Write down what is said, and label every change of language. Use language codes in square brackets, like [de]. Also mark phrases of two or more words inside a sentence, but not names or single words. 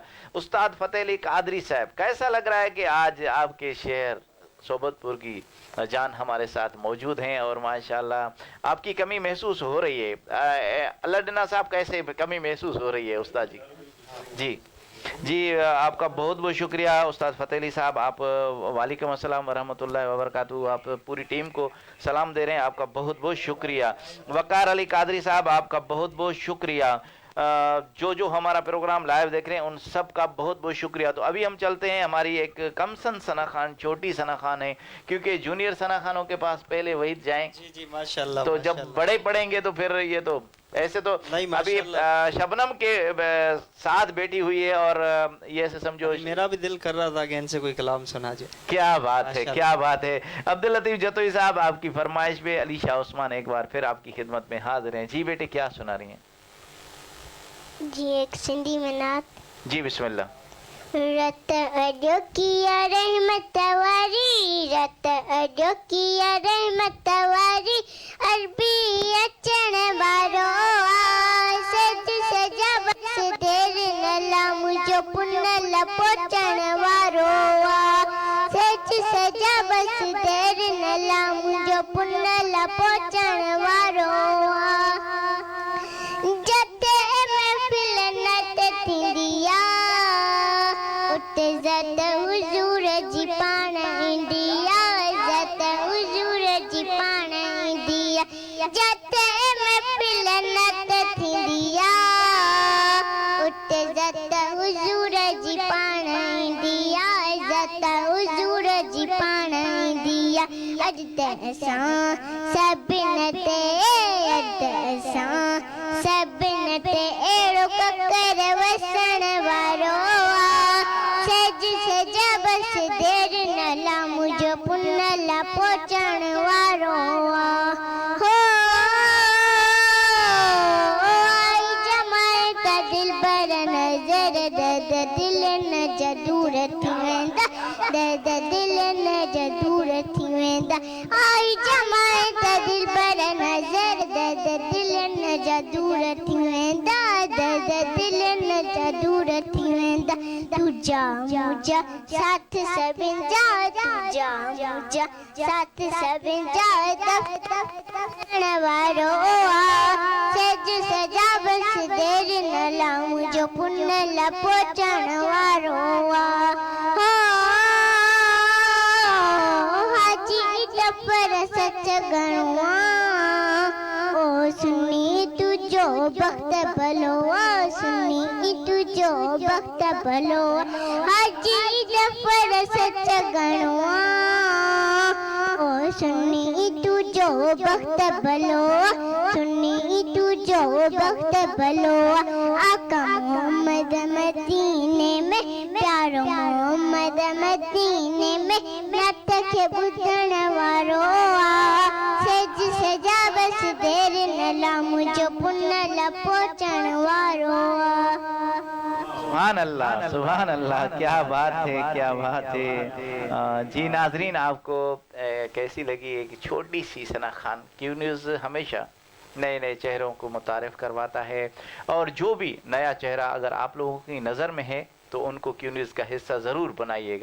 [ur] استاد فتح علی قادری صاحب کیسا لگ رہا ہے کہ آج آپکے شیر سوبتپور کی جان ہمارے ساتھ موجود ہیں اور ماشاءاللہ آپکی کمی محسوس ہو رہی ہے. اللہ ڈنہ صاحب کیسے کمی محسوس ہو رہی ہے استاد جی? جی جی آپکا بہت بہت شکریہ استاد فتح علی صاحب. [ar] आप وعليكم السلام ورحمة الله وبركاته. [ur] آپ پوری ٹیم کو سلام دے رہے ہیں، آپکا بہت بہت شکریہ. وقار علی قادری صاحب آپکا بہت بہت شکریہ. جو ہمارا پروگرام لائیو دیکھ رہے ہیں ان سب کا بہت بہت شکریہ. تو ابھی ہم چلتے ہیں، ہماری ایک کمسن ثناء خان، چھوٹی ثناء خان ہے، کیونکہ جونیئر ثناء خانوں کے پاس پہلے وہی جائیں. جی جی ماشاءاللہ. تو جب بڑے پڑھیں گے تو پھر یہ تو ایسے تو نہیں, ابھی شبنم کے ساتھ بیٹھی ہوئی ہے اور یہ سے سمجھو میرا بھی دل کر رہا تھا کہ انسے کوئی کلام سنا جائے. کیا بات ہے، کیا بات ہے. عبدل لطیف جتوئی صاحب آپکی فرمائش پہ علی شاہ عثمان ایک بار پھر آپکی خدمت میں حاضر ہیں. جی بیٹے کیا سنا رہی ہیں? جی ایک سندھی میں نعت. جی بسم اللہ. [sd] रत अॾो किया रहमत वारी, रत अॾो किया रहमत वारी, अरबी अचण वारो आ, सज सजा बस देर न ला, मुंहिंजो पुनल पहुचण वारो आ, सज सजा बस देर न ला, मुंहिंजो पुनल पहुचण वारो आ। जते महफिल नत थींदी आ, उते ज़त हुज़ूर जी पाण ईंदी आ, ज़त हुज़ूर जी पाण ईंदी आ। जते महफिल नत थींदी आ, उते ज़त हुज़ूर जी पाण ईंदी आ, ज़त हुज़ूर जी पाण ईंदी आ। अॼु त असां सभिनि ते, अॼु असां सभिनि ते अहिड़ो ककर वसण वारो आ, सज सजा बस देर न ला, मुंहिंजो पुनल पहुचण वारो आ। हो आई जमाए का दिल बर नज़र, दर्द दिल न जदूर थी वेंदा, दर्द दिल न जदूर थी वेंदा। आई जमाए का दिल बर नज़र, दर्द दिल न जदूर थी वेंदा, दर्द दिल न जदूर थी वेंदा। तुझा मुझा साथ सभिनि जा, तुझा मुझा साथ सभिनि जा, तफ़ण वारो आ, सज सजा बस देर न ला, मुंहिंजो पुनल पहुचण वारो आ। हो हाजी टपर सच घणो आ, ओ सुनी तुझो वक्त भलो आ, सुनी तुझो वक्त भलो आ। हाजी टपर सच घणो आ, ओ सुनी तुझो वक्त भलो आ, सुनी तुझो वक्त भलो आ। आका मोहम्मद मदीने में, प्यारो मोहम्मद मदीने में, नत खे ॿुधण वारो आ, सज सजा बस देर न ला, मुंहिंजो पुनल पहुचण वारो आ। [ar] سبحان الله، سبحان الله, [ur] کیا بات ہے، کیا بات ہے. جی ناظرین، آپکو کیسی لگی ایک چھوٹی سی ثناء خان? کیو نیوز ہمیشہ نئے نئے چہروں کو متعارف کرواتا ہے، اور جو بھی نیا چہرہ اگر آپ لوگوں کی نظر میں ہے تو انکو کیو نیوز کا حصہ ضرور بنائیے گا.